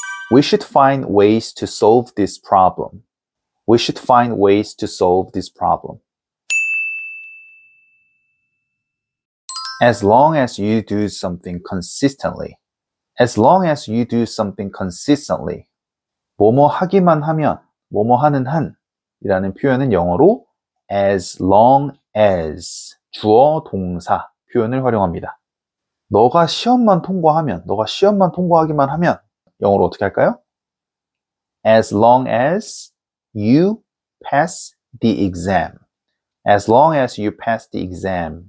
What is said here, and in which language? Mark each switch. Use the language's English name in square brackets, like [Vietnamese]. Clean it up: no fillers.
[English] We should find ways to solve this problem. We should find ways to solve this problem. As long as you do something consistently. As long as you do something consistently. [Korean] 뭐뭐 하기만 하면, 뭐뭐 하는 한 이라는 표현은 영어로 as long as 주어 동사 표현을 활용합니다. 너가 시험만 통과하기만 하면 영어로 어떻게 할까요? [English] As long as you pass the exam. As long as you pass the exam.